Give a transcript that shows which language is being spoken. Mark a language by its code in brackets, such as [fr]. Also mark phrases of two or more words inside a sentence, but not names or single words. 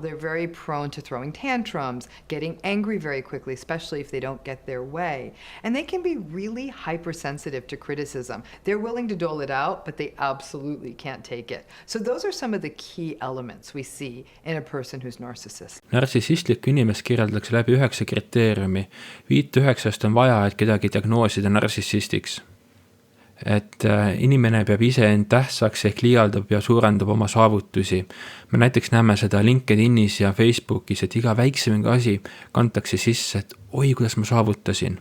[en] They're very prone to throwing tantrums, getting angry very quickly, especially if they don't get their way. And they can be really hypersensitive to criticism. They're willing to dole it out, but they absolutely can't take it. So those are some of the key elements we see in a person who's narcissist. [et] Nartsissistlikku inimest kirjeldatakse läbi 9 kriteeriumi. 5-9 on vaja, et kedagi diagnoosida nartsissistiks. Et inimene peab ise end tähtsaks ehk liialdab ja suurendab oma saavutusi. Me näiteks näeme seda LinkedInis ja Facebookis, et iga väiksemegi asi kantakse sisse, et oi, kuidas ma saavutasin.